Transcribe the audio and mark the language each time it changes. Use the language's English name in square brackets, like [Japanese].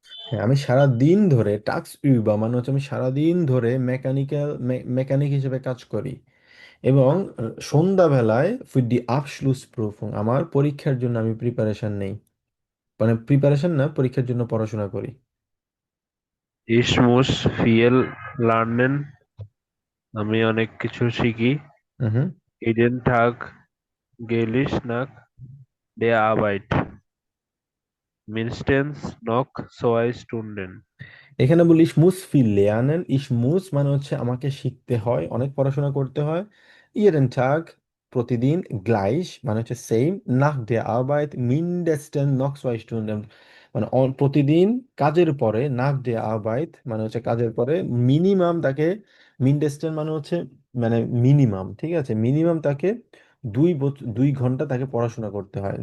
[Bangla] হ্যাঁ, আমি সারা দিন ধরে টাক্স ইউবা মানে হচ্ছে আমি সারা দিন ধরে মেকানিক হিসেবে কাজ করি, এবং সন্ধ্যাবেলায় [German] ফর দি আবschluss প্রুফুং, [Bangla] আমার পরীক্ষার জন্য আমি প্রিপারেশন নেই, মানে প্রিপারেশন না, পরীক্ষার জন্য পড়াশোনা করি। [German] Ich muss viel lernen, [Bangla] আমি অনেক কিছু শিখি। হুম। [German] Jeden Tag gehe ich nach der Arbeit, mindestens noch 2 Stunden. [Bangla] এখানে বলি [German] ich muss viel lernen, ich muss [Bangla] মানে হচ্ছে আমাকে শিখতে হয়, অনেক পড়াশোনা করতে হয়। jeden Tag প্রতিদিন, gleich মানে হচ্ছে same, [German] nach der Arbeit mindestens noch 2 Stunden, [Bangla] মানে প্রতিদিন কাজের পরে, nach der Arbeit মানে হচ্ছে কাজের পরে, মিনিমাম তাকে, mindestens মানে হচ্ছে মানে মিনিমাম, ঠিক আছে, মিনিমাম তাকে 2 ঘন্টা তাকে পড়াশোনা করতে হয়।